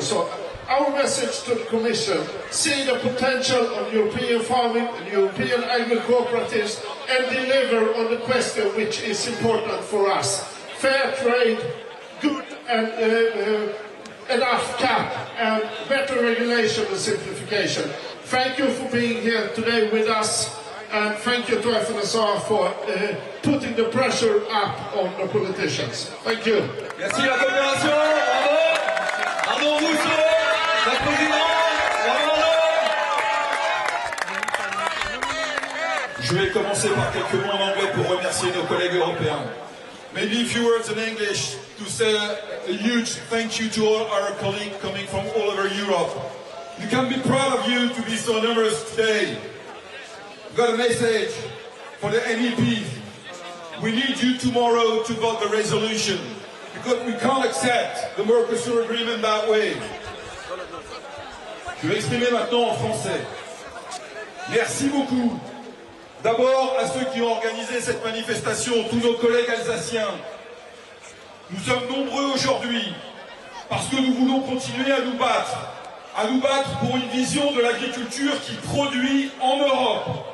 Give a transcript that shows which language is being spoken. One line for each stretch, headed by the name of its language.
English: So our message to the Commission: see the potential of European farming and European agri-cooperatives and deliver on the question which is important for us: fair trade, good and enough CAP, and better regulation and simplification. Thank you for being here today with us, and thank you to FNSR for putting the pressure up on the politicians. Thank you.
French: Merci la coopération, bravo. Arnaud Rousseau, la présidente, bravo. Je vais commencer par quelques mots en anglais pour remercier nos collègues européens.
English: Maybe a few words in English to say a huge thank you to all our colleagues coming from all over Europe. You can be proud of you to be so numerous today. We've got a message for the MEPs. We need you tomorrow to vote the resolution, because we can't accept the Mercosur agreement that way.
French: Je vais exprimer maintenant en français. Merci beaucoup. D'abord à ceux qui ont organisé cette manifestation, tous nos collègues alsaciens. Nous sommes nombreux aujourd'hui parce que nous voulons continuer à nous battre pour une vision de l'agriculture qui produit en Europe.